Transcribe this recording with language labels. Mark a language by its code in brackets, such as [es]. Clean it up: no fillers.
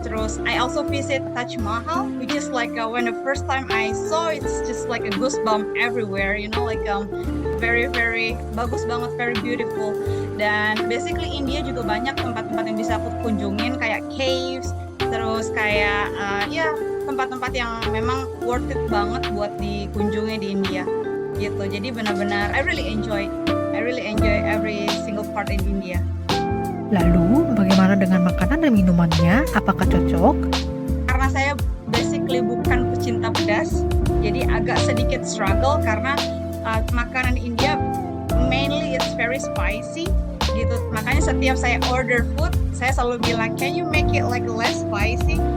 [id] Terus [en] I also visit Taj Mahal, which is like when the first time I saw it's just like a goosebump everywhere, you know, like very [id] bagus banget, [en] very beautiful. [id] Dan basically India juga banyak tempat-tempat yang bisa aku kunjungin kayak caves, terus kayak tempat-tempat yang memang [en] worth it [id] banget buat dikunjungi di India gitu. Jadi benar-benar [en] I really enjoy every single part in India. [id] Lalu, bagaimana dengan makanan dan minumannya? Apakah cocok? Karena saya basically bukan pecinta pedas, jadi agak sedikit struggle karena makanan India [en] mainly it's very spicy [id] gitu. Makanya setiap saya order food, saya selalu bilang, [en] can you make it like less spicy?